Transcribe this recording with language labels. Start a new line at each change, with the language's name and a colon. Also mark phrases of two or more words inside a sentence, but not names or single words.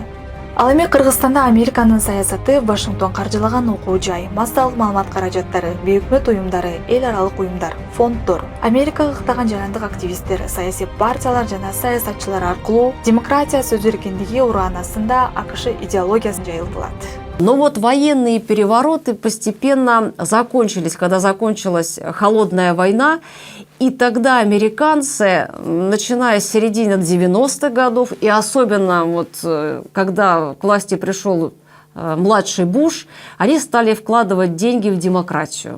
Kyrgyz: Ал эми Кыргызстанда Американын саясаты, Вашингтон каржылаган окуу жай, массалык маалымат каражаттары, бейөкмөт уюмдары, эл аралык уюмдар, фонддор, Америкага ыктаган жарандык активисттер, саясий партиялар жана саясатчылар аркылуу демократия сөз эркиндиги ураанасында АКШ идеологиясын жайылтылат.
Russian: Но вот военные перевороты постепенно закончились, когда закончилась холодная война, и тогда американцы, начиная с середины 90-х годов, и особенно вот когда к власти пришел младший Буш, они стали вкладывать деньги в демократию.